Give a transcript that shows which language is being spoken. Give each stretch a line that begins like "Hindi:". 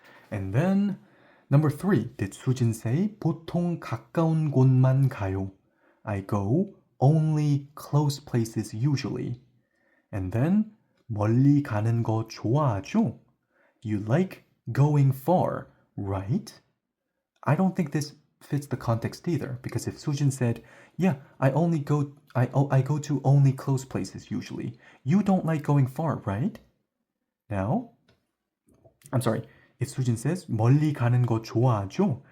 English: And then number 3, did Sujin say
Korean: 보통 가까운 곳만 가요?
English: I go only close places usually. And then
Korean: 멀리 가는 거 좋아하죠?
English: You like going far, right? I don't think this fits the context either, because if Sujin said, yeah, I go to only close places usually, you don't like going far, right? Now, I'm sorry, if Sujin says
Korean: 멀리 가는 거 좋아하죠?